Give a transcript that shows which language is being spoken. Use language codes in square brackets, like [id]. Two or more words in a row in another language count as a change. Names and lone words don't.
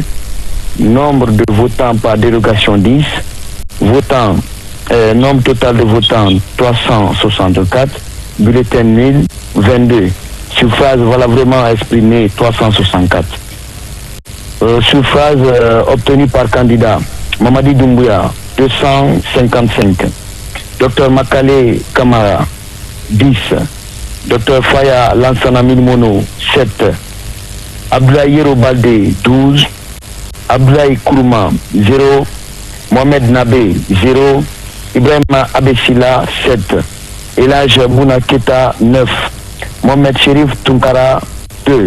[fr] Nombre de votants par dérogation 10. Votants. Nombre total de votants 364, bulletin nul 22, suffrage valablement exprimé 364. Suffrage obtenu par candidat Mamadi Doumbouya 255, Dr Makale Kamara 10, Dr Faya Lansana Milmono 7, Abdoulaye Yero Balde 12, Abdoulaye Kourouma 0, Mohamed Nabé 0, Ibrahim Abessila 7, Elhadji Bouna Keïta 9, Mohamed Chérif Tunkara 2.